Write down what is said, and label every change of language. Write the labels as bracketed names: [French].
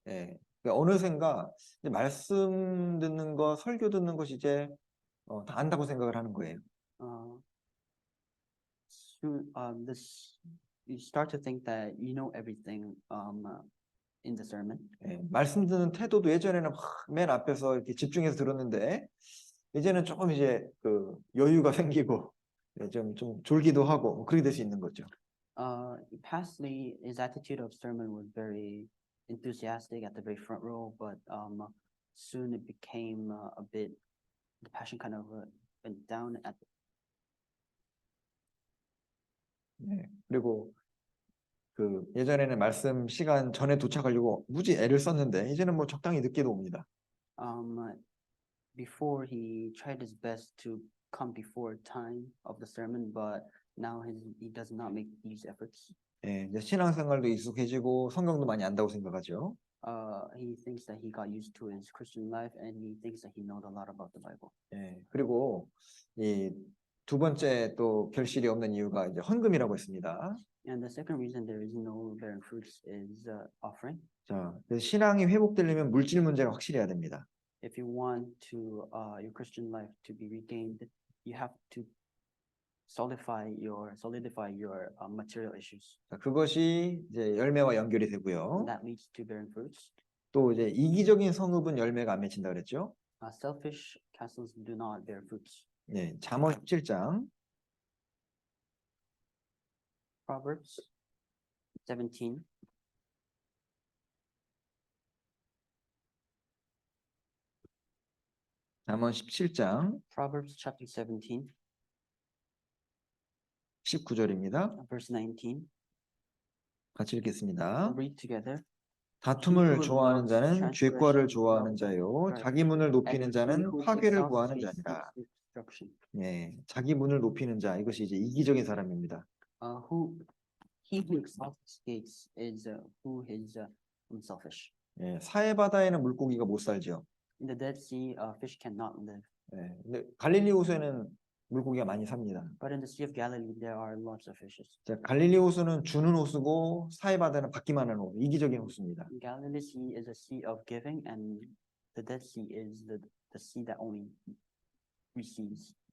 [Korean] 예, 그러니까 어느샌가 이제 말씀 듣는 거, 설교 듣는 것이 이제 다 안다고 생각을 하는 거예요. [English] Soon, you start to think that you know everything in the sermon. [Korean] 예, 말씀 듣는 태도도 예전에는 막 맨 앞에서 이렇게 집중해서 들었는데 이제는 조금 이제 그 여유가 생기고 예, 좀 졸기도 하고 그렇게 될 수 있는 거죠. [English] Pastly, his attitude of sermon was very enthusiastic at the very front row, but soon it became a bit, the passion kind of went down at. [Korean] 네, 그리고 그 예전에는 말씀 시간 전에 도착하려고 무지 애를 썼는데 이제는 뭐 적당히 늦게도 옵니다. [English] Before he tried his best to come before time of the sermon, but now he does not make these efforts. [Korean] 예, 이제 신앙생활도 익숙해지고 성경도 많이 안다고 생각하죠. [English] He thinks that he got used to his Christian life, and he thinks that he knows a lot about the Bible. [Korean] 예, 그리고 이 두 번째 또 결실이 없는 이유가 이제 헌금이라고 했습니다. [English] And the second reason there is no bearing fruits is offering. [Korean] 자, 그래서 신앙이 회복되려면 물질 문제가 확실해야 됩니다. [English] If you want to your Christian life to be regained, you have to solidify your material issues. [Korean] 자, 그것이 이제 열매와 연결이 되고요. [English] That leads to bearing fruits. [Korean] 또 이제 이기적인 성읍은 열매가 안 맺힌다 그랬죠. [English] Selfish castles do not bear fruits. [Korean] 네, 잠언 17장 [English] Proverbs 17. [Korean] 잠언 17장 [English] Proverbs chapter 17, [Korean] 19절입니다. [English] verse 19. [Korean] 같이 읽겠습니다. [English] Read together. [Korean] 다툼을 좋아하는 자는 죄과를 좋아하는 자요, 자기 문을 높이는 자는 파괴를 구하는 자니라. 네, 자기 문을 높이는 자, 이것이 이제 이기적인 사람입니다. [English] He who exalts his gates is who is unselfish. [Korean] 네, 사해 바다에는 물고기가 못 살죠. [English] In the Dead Sea, fish cannot live. [Korean] 네, 근데 갈릴리 호수에는 물고기가 많이 삽니다. [English] But in the Sea of Galilee, there are lots of fishes. [Korean] 자, 갈릴리 호수는 주는 호수고 사해 바다는 받기만 하는 호수, 이기적인 호수입니다. [English] Galilee Sea is a sea of giving, and the Dead Sea is the sea that only receives.